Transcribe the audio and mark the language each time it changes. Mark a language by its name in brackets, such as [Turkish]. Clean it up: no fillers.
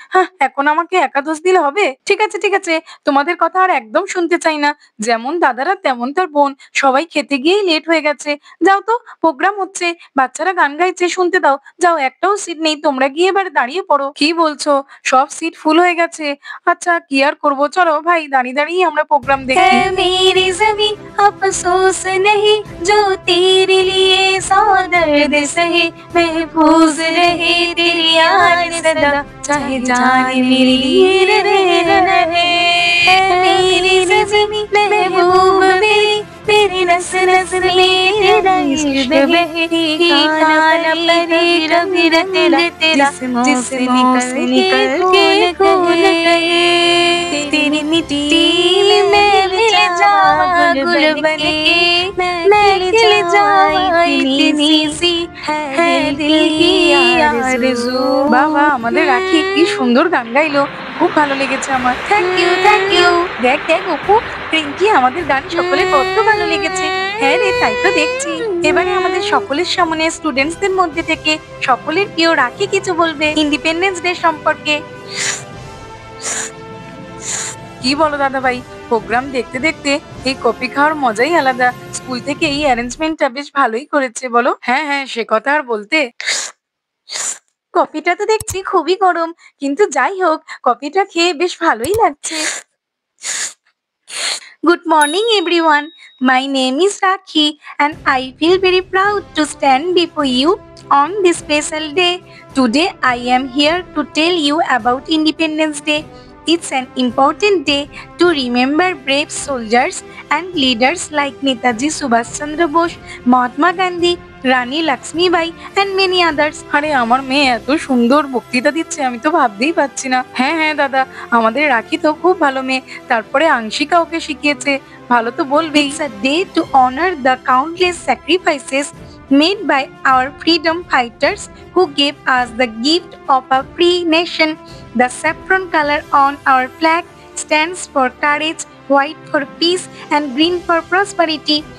[Bangla] হ্যাঁ, এখন আমাকে একা দোষ দিলে হবে? ঠিক আছে ঠিক আছে, তোমাদের কথা আর একদম শুনতে চাই না। যেমন দাদারা তেমন তার বোন, সবাই খেতে গিয়েই লেট হয়ে গেছে। যাও তো, প্রোগ্রাম হচ্ছে, বাচ্চারা গান গাইছে, শুনতে দাও। যাও, একটাও সিট নেই, তোমরা গিয়ে এবারে দাঁড়িয়ে পড়ো। কি বলছো? সব সিট ফুল হয়ে গেছে? আচ্ছা কি আর করবো, চলো ভাই, দাঁড়িয়ে দাঁড়িয়ে আমরা প্রোগ্রাম দেখি। [Hindi] है मेरी ज़मीं अफ़सोस नहीं, जो तेरे लिए सौ दर्द सहे, महफूज रहे तेरी याद सदा, चाहे जान मेरे लिए रहे। है मेरी ज़मीं महबूब मेरी, तेरी नस नस में तेरा इश्क बहे, ठिकाना परे कभी न तेरा, जिस्मों से निकल के खून कहे। तेरी मिट्टी में मिल जावा गुल बनके, मैं खिल जावा इतनी सी है दिल की आरज़ू। [Bangla] বাবা, আমাদের রাখি কি সুন্দর গান গাইলো, খুব ভালো লেগেছে আমার। [English] Thank you thank you. [Bangla] দেখ দেখ অপু, রিঙ্কি আমাদের গান সকলে কত ভালো লেগেছে। হ্যাঁ রে, তাই তো দেখছি। এবারে আমাদের সকলের সামনে স্টুডেন্টসদের মধ্যে থেকে সকলের প্রিয় রাখি কিছু বলবে ইন্ডিপেন্ডেন্স ডে সম্পর্কে। কি বলো দাদা ভাই, প্রোগ্রাম দেখতে দেখতে এই কফি খাওয়ার মজাই আলাদা। স্কুল থেকে এই অ্যারেঞ্জমেন্টটা বেশ ভালোই করেছে বলো। হ্যাঁ হ্যাঁ, সে কথা আর বলতে। কফিটা তো দেখছি খুবই গরম, কিন্তু যাই হোক, কফিটা খেয়ে বেশ ভালোই লাগছে। [English] Good morning everyone. My name is Rakhi and I feel very proud to stand before you on this special day. Today I am here to tell you about Independence Day. It's an important day to remember brave soldiers and leaders like Netaji Subhash Chandra Bose, Mahatma Gandhi, Rani Lakshmi Bai and many others. [Bangla] আরে আমার মেয়ে এত সুন্দর বক্তৃতা দিচ্ছে, আমি তো ভাবতেই পারছি না। হ্যাঁ হ্যাঁ দাদা, আমাদের রাখি তো খুব ভালো মেয়ে, তারপরে আংশিকা ওকে শিখিয়েছে, ভালো তো বলবেই। [English] It's a day to honor the countless sacrifices made by our freedom fighters who gave us the gift of a free nation. The saffron color on our flag stands for courage, white for peace and green for prosperity.